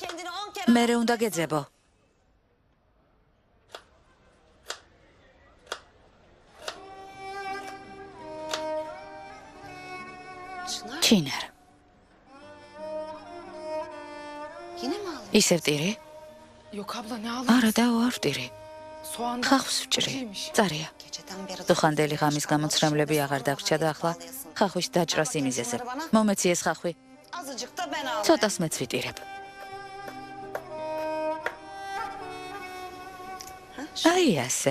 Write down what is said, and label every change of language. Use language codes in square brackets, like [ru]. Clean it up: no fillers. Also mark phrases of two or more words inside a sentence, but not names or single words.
[ka] მერე უნდა გეძებო. ჩინარ. ისევ ტირი? [tr] Yok abla ne [ka] არა და არ ვტირი. [tr] Soğan [ka] ხახვის ვჭრი. წარია. დუხანდელი ღამის გამოცრემლები აღარ დაგვრჩა და ახლა ხახვის დაჭრას იმიზესებ. მომეცი ეს ხახვი. ცოტას მეც ვიტირებ. აი ასე.